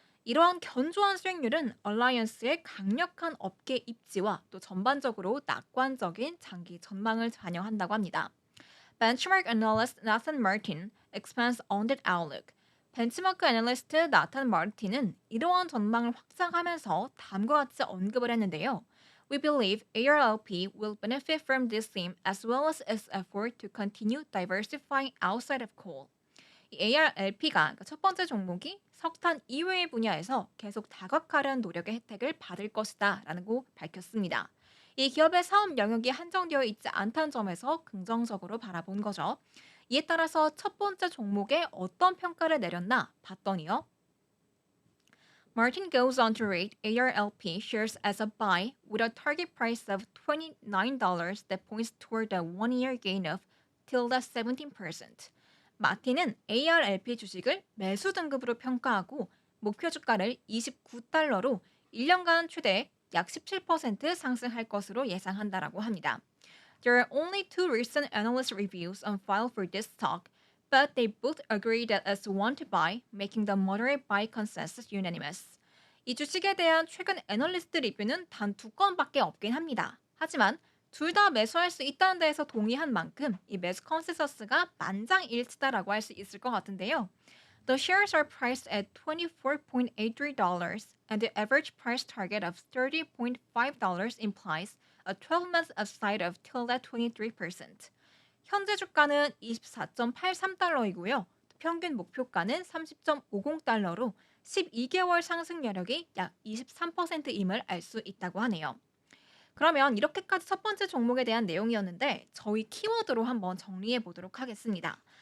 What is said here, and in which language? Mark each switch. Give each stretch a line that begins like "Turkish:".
Korean: 이러한 견조한 수익률은 얼라이언스의 강력한 업계 입지와 또 전반적으로 낙관적인 장기 전망을 반영한다고 합니다.
English: Benchmark analyst Nathan Martin expands on that outlook.
Korean: 벤치마크 애널리스트 나탄 마르틴은 이러한 전망을 확장하면서 다음과 같이 언급을 했는데요.
English: We believe ARLP will benefit from this theme as well as its effort to continue diversifying outside of coal.
Korean: 이 ARLP가 그러니까 첫 번째 종목이 석탄 이외의 분야에서 계속 다각화하는 노력의 혜택을 받을 것이다 라고 밝혔습니다. 이 기업의 사업 영역이 한정되어 있지 않다는 점에서 긍정적으로 바라본 거죠. 이에 따라서 첫 번째 종목에 어떤 평가를 내렸나 봤더니요.
English: Martin goes on to rate ARLP shares as a buy with a target price of $29 that points toward a one-year gain of till 17%.
Korean: 마틴은 ARLP 주식을 매수 등급으로 평가하고 목표 주가를 29달러로 1년간 최대 약 17% 상승할 것으로 예상한다라고 합니다.
English: There are only two recent analyst reviews on file for this stock, but they both agree that it's one to buy, making the moderate buy consensus unanimous.
Korean: 이 주식에 대한 최근 애널리스트 리뷰는 단 2건밖에 없긴 합니다. 하지만 둘 다 매수할 수 있다는 데에서 동의한 만큼 이 매수 컨센서스가 만장일치다라고 할 수 있을 것 같은데요.
English: The shares are priced at $24.83 and the average price target of $30.5 implies a 12-month upside of till 23%.
Korean: 현재 주가는 24.83달러이고요. 평균 목표가는 30.50달러로 12개월 상승 여력이 약 23%임을 알 수 있다고 하네요. 그러면 이렇게까지 첫 번째 종목에 대한 내용이었는데 저희 키워드로 한번 정리해 보도록 하겠습니다.